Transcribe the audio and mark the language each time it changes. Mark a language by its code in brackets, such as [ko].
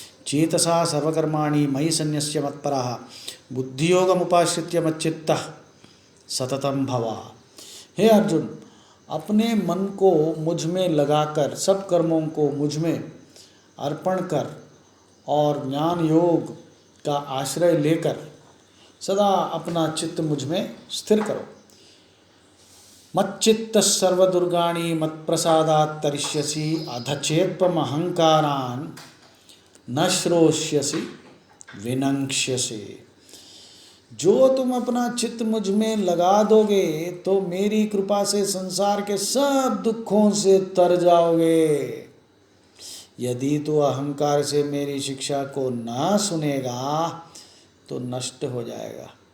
[sa] चेतसा सर्वकर्माणि मयि सन्न्यस्य मत्परः बुद्धियोगमुपाश्रित्य मच्चित्तः सततं भवा। [hi] हे अर्जुन, अपने मन को मुझ में लगाकर, सब कर्मों को मुझ में अर्पण कर और ज्ञान योग का आश्रय लेकर सदा अपना चित्त मुझ में स्थिर करो। [sa] मच्चित्तः सर्वदुर्गाणि मत्प्रसादात् तरिष्यसि अधचेत्त्वम् अहंकारान् न श्रोष्यसि विनङ्क्ष्यसि। [hi] जो तुम अपना चित्त मुझ में लगा दोगे तो मेरी कृपा से संसार के सब दुखों से तर जाओगे। यदि तू अहंकार से मेरी शिक्षा को न सुनेगा तो नष्ट हो जाएगा।